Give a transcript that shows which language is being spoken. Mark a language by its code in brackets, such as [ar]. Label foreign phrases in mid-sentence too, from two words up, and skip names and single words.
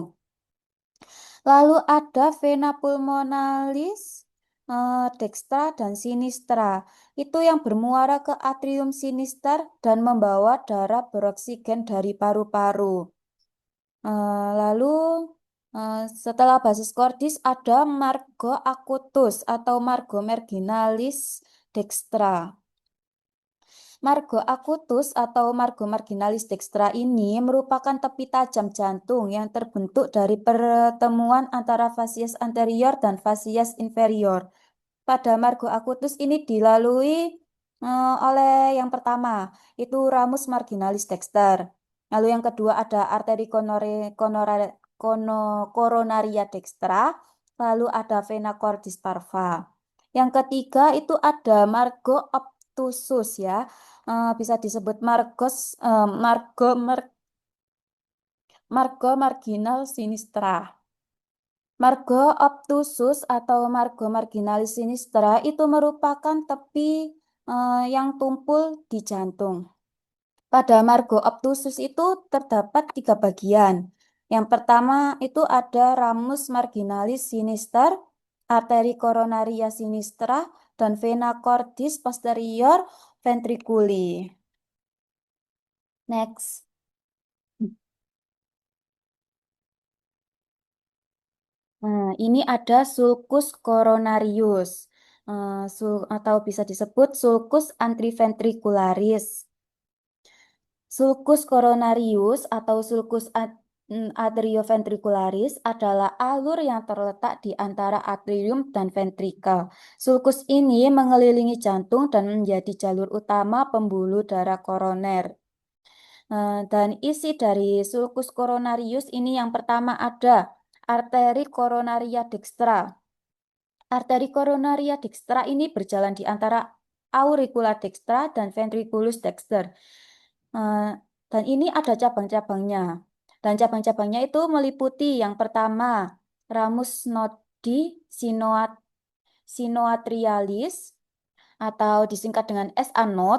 [id] Lalu ada vena pulmonalis dextra dan sinistra. Itu yang bermuara ke atrium sinister dan membawa darah beroksigen dari paru-paru. Lalu setelah basis kordis ada margo acutus atau margo marginalis dextra. Margo acutus atau margo marginalis dextra ini merupakan tepi tajam jantung yang terbentuk dari pertemuan antara fasies anterior dan fasies inferior. Pada margo acutus ini dilalui oleh yang pertama itu ramus marginalis dexter. Lalu yang kedua ada arteri coronaria dextra. Lalu ada vena cordis parva. Yang ketiga itu ada margo obtusus ya. Bisa disebut margo marginal sinistra. Margo obtusus atau margo marginalis sinistra itu merupakan tepi yang tumpul di jantung. Pada margo obtusus itu terdapat 3 bagian. Yang pertama itu ada ramus marginalis sinister, arteri coronaria sinistra, dan vena cordis posterior ventriculi. Next. Ini ada sulcus coronarius atau bisa disebut sulcus antriventricularis. Sulcus coronarius atau sulcus atrioventricularis adalah alur yang terletak di antara atrium dan ventrikel. Sulcus ini mengelilingi jantung dan menjadi jalur utama pembuluh darah koroner. Dan isi dari sulcus coronarius ini yang pertama ada arteri coronaria dextra. Arteri coronaria dextra ini berjalan di antara auricula dextra dan ventriculus dexter. Eh, dan ini ada cabang-cabangnya. Dan cabang-cabangnya itu meliputi yang pertama ramus nodi sinoatrialis atau disingkat dengan SA node.